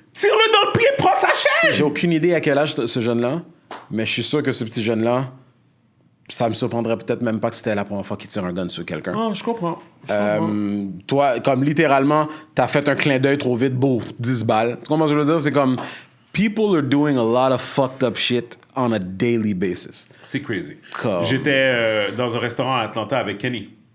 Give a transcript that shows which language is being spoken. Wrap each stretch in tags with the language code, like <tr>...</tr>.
<fr>Tire-le dans le pied, prends sa chaîne! j'ai aucune idée à quel âge ce jeune-là, mais je suis sûr que ce petit jeune-là, ça me surprendrait peut-être même pas que c'était la première fois qu'il tire un gun sur quelqu'un. Ah, je comprends. Toi, comme littéralement, t'as fait un clin d'œil trop vite, beau, 10 balles. Tu comprends ce que je veux dire? C'est comme,</fr> <en>people are doing a lot of fucked up shit on a daily basis.</en> <fr>C'est crazy. Comme- J'étais dans un restaurant à Atlanta avec Kenny.</fr>